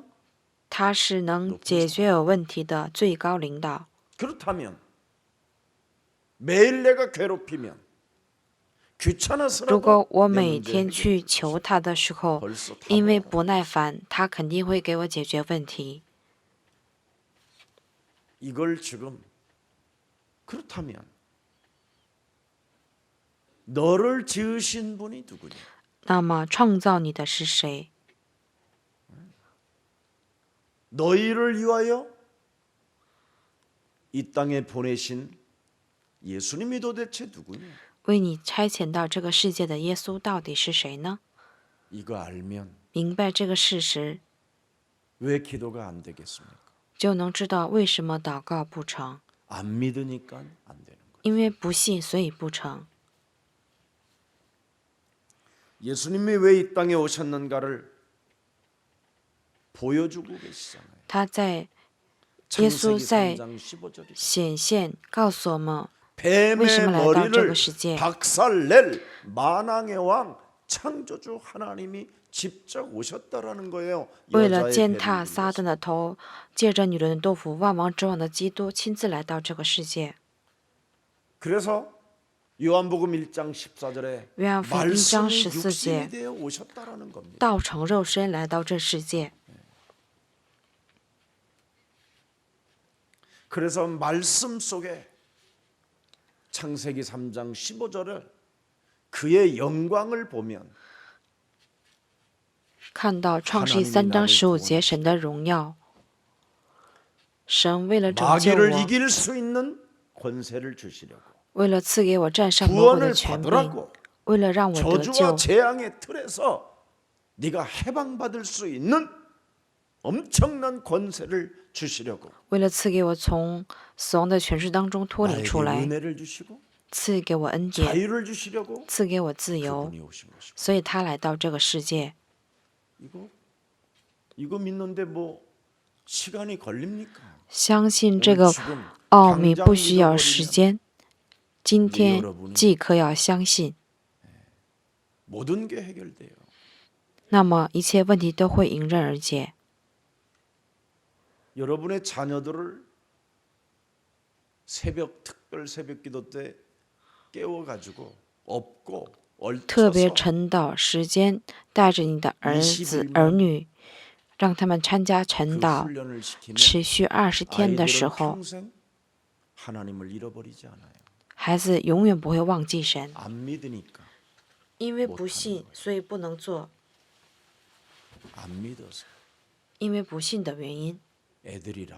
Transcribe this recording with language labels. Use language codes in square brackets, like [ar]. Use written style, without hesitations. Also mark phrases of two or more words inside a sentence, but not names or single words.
[zh] 他是能解决有问题的最高领导。 [ko] 그렇다면 매일 내가 괴롭히면 [zh] 如 [ko] 귀찮아서라도 [zh] 果我 [ko] 내 [zh] 每 [ko] 문제 [zh] 天 [ko] 해결해 [zh] 去 [ko] 줄 [zh] 求他的时候， [ko] 벌써 다 [zh] 因为 [ko] 알아. [zh] 不耐烦，他肯定会给我解决问题。 [ko] 이걸 지금 그렇다면 너를 지으신 분이 누구냐? [zh] 那么创造你的是谁？ [ko] 너희를 위하여 이 땅에 보내신 예수님이 도대체 누구냐? [zh] 为你差遣到这个世界的耶稣到底是谁呢？ [ko] 이거 알면 [zh] 明白这个事实， [ko] 왜 기도가 안 되겠습니까? [zh] 就能知道为什么祷告不成。 [ko] 안 믿으니까 안 되는 거예요. [zh] 因为不信，所以不成。 [ko] 예수님이 왜 이 땅에 오셨는가를 보여주고 계시잖아요. [zh] 他在耶稣 [ko] 창세기 [zh] 在 [ko] 3장 15절이 [zh] 显现，告诉我们 [ko] 뱀의 [zh] 为什么来到这 [ko] 머리를 [zh] 个世界。 [ko] 박살낼 만왕의 왕 창조주 하나님이 직접 오셨다라는 거예요. [zh] 为了 [ko] 여자의 [zh] 践 [ko] 배를 [zh] 踏撒旦的头，借着女人的豆腐，万王之王的基督亲自来到这个世界。 [ko] 그래서 요한복음 1장 14절에 [zh] 约翰福音1章 [ko] 말씀이 [zh] 14 [ko] 육신이 [zh] 节， [ko] 되어 오셨다라는 겁니다. [zh] 道成肉身来到这世界。 그래서 말씀 속에 창세기 3장 15절을 그의 영광을 보면 看到创世记3章15节神的荣耀。神为了拯救 [ko] 마귀를 [zh] 我， [ko] 이길 수 있는 권세를 주시려고 [zh] 为了赐给我战胜魔鬼的 [ko] 구원을 [zh] 权柄， [ko] 받으라고 [zh] 为了让我得 [ko] 저주와 [zh] 救， [ko] 재앙의 틀에서 네가 해방받을 수 있는 엄청난 권세를 주시려고 [zh] 为了赐给我从死亡的权势当中脱离 [ko] 나에게 [zh] 出来， [ko] 은혜를 주시고 [zh] 赐给我恩典， [ko] 자유를 주시려고 [zh] 赐给我自由， [ko] 그분이 오신 것이고 [zh] 所以他来到这个世界。 [ko] 이거 믿는데 뭐 시간이 걸립니까? [zh] 相信这个奥秘不需要时间，今天即刻要相信， [ko] 모든 게 해결돼요. [zh] 那么一切问题都会迎刃而解。 [ko] 여러분의 자녀들을 특별 새벽 기도 때 깨워가지고 업고 [zh] 特别 [ko] 얼쳐서 [zh] 晨祷时间，带着你的儿子儿女，让他们参加 [ko] 그 [zh] 晨祷， [ko] 훈련을 시키면 [zh] 持续20天的时 [ko] 아이들은 [zh] 候， [ko] 평생 하나님을 잃어버리지 않아요. [zh] 孩子永远不会忘记神。 [ko] 안 믿으니까 [zh] 因为不信，所以不能做； [ko] 안 믿어서 [zh] 因为不信的原因， [ko] 애들이라고